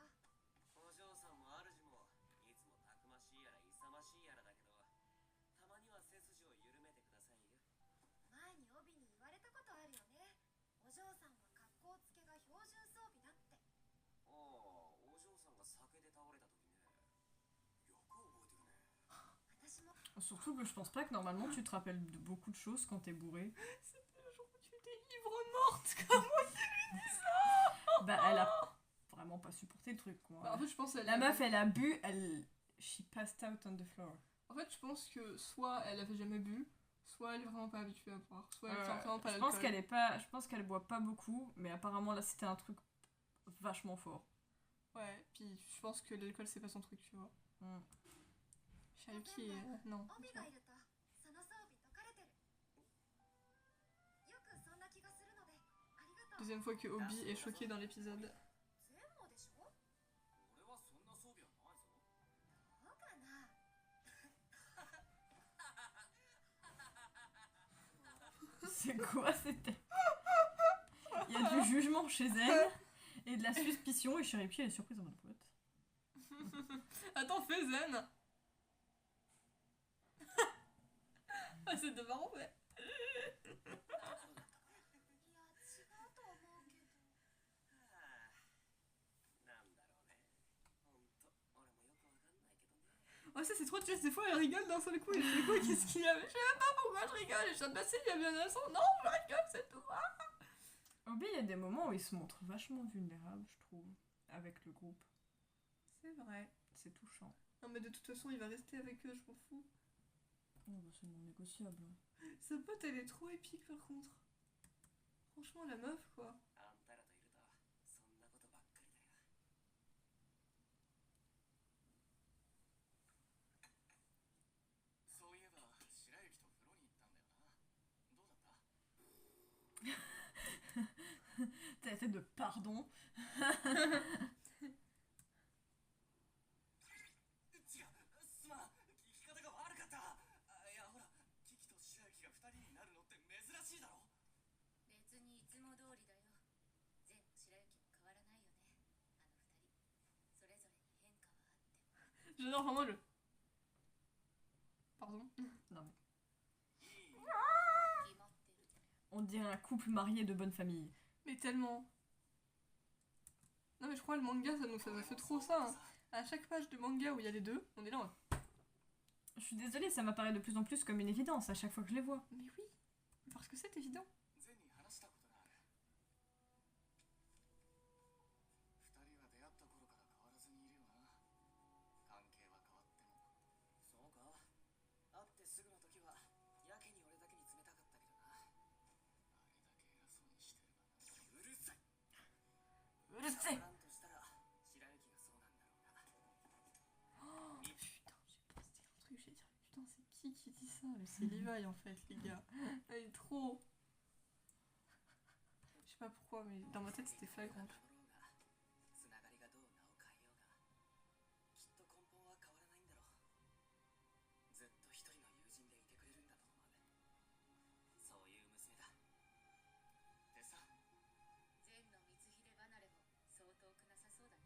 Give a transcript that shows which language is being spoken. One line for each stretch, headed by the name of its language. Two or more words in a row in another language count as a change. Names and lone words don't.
Japanese: お嬢さんも主もいつもたくましいやら勇ましいやらだけど、たまには背筋を緩めてくださいよ。前に帯に言われたことあるよね。お嬢さんは格好つけが標準装備だって。ああ、お嬢さんが酒で倒れた時ね。よく覚えてるね。私も。
French: Surtout que je pense pas que normalement tu te rappelles de beaucoup de choses quand t'es bourré. C'était le jour où tu étais ivre morte comme moi. Bah, elle a vraiment pas supporté le truc, quoi. Bah, en fait je pense elle La meuf, elle a bu,
English: she passed out on the floor.
French: En fait je pense que soit elle avait jamais bu, soit elle est vraiment pas habituée à boire, soit elle tient vraiment pas je l'alcool. pense qu'elle est pas, je pense qu'elle boit pas beaucoup, mais apparemment là c'était un truc vachement fort. Ouais, puis je pense que l'alcool c'est pas son truc, tu vois. Mm. Shirayuki, non.
Japanese: 帯がいるとその装備解かれてる。よくそんな気
French: Deuxième fois que Obi est choqué dans l'épisode.
Japanese: 全部でしょ。俺はそんな装備はないぞ。どうかな。
French: C'est quoi c'était? Il y a du jugement chez elle et de la suspicion et Cherokee elle est surprise en mode what? Attends, fais zen. Ah, c'était marrant, mais.
Japanese: いや違うと思うけど。なんだろうね。ほんと、俺もよくわかんないけどね。
French: Oh, ça, c'est trop triste. Des fois, elle rigole d'un seul coup. Et je fais quoi? Qu'est-ce qu'il y a? Je sais même pas pourquoi je rigole. Je viens de passer, il y a bien un son. Non, je rigole, c'est tout. Ah. Obi, il y a des moments où il se montre vachement vulnérable, je trouve, avec le groupe. C'est vrai. C'est touchant. Non, mais de toute façon, il va rester avec eux, je m'en fous. Oh, bah, c'est non négociable. Sa pote, elle est trop épique, par contre. Franchement, la meuf, quoi.
Japanese: あんたらといると、そんなことばっかりだよ。そういえば、白雪と風呂に行ったんだよな。どうだった？
French: T'as la tête de pardon.
Japanese: 違う、すまん、聞き方が悪かった。いや、ほら、キキと白雪が二人になるのって珍しいだろ。別にいつも通りだよ。全の白雪も変わらないよね。あの二人それぞれに変化はあっても。
French: J'adore vraiment le. Pardon. Non mais.
Japanese: いい？決まってる。
French: On dirait un couple marié de bonne famille. Mais tellement. Non, mais je crois le manga, ça fait trop ça. Hein. À chaque page de manga où il y a les deux, on est là. Je suis désolée, ça m'apparaît de plus en plus comme une évidence à chaque fois que je les vois. Mais oui, parce que c'est évident.
Japanese: ゼンに話したことがある。二人は出会った頃から変わらずにいるよな。関係は変わっても。そうか。会ってすぐの時はやけに俺だけに冷たかったけどな。あれだけ偉そうにしてるがな。うるさい。うるせえ。なんとしたら白雪がそうなんだろうな。
French: Oh, putain, j'ai pensé un truc, j'ai dit, putain, c'est qui dit ça? Mais c'est Levi en fait, les gars. Elle est trop. Je sais pas pourquoi, mais dans ma tête c'était flagrant.
Japanese: つながりがどう名を変えようが、きっと根本は変わらないんだろう。ずっと一人の友人でいてくれるんだと思う。そういう娘だ。でさ、全の光秀離れもそう遠くなさそうだね。